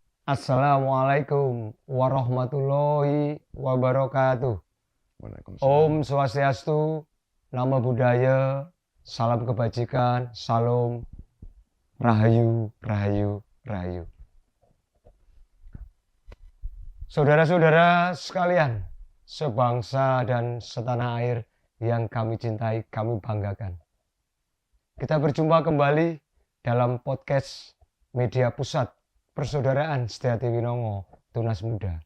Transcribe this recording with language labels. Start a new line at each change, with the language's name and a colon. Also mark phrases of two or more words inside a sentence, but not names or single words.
Arabic: السلام عليكم ورحمة الله وبركاته. Waalaikumsalam.
Balinese: Om Swastiastu,
Pali: Namo Buddhaya,
Indonesian: salam kebajikan, salam, rahayu, rahayu, rahayu. Saudara-saudara sekalian, sebangsa dan setanah air yang kami cintai, kami banggakan. Kita berjumpa kembali dalam podcast Media Pusat Persaudaraan Setia Winongo Tunas Muda.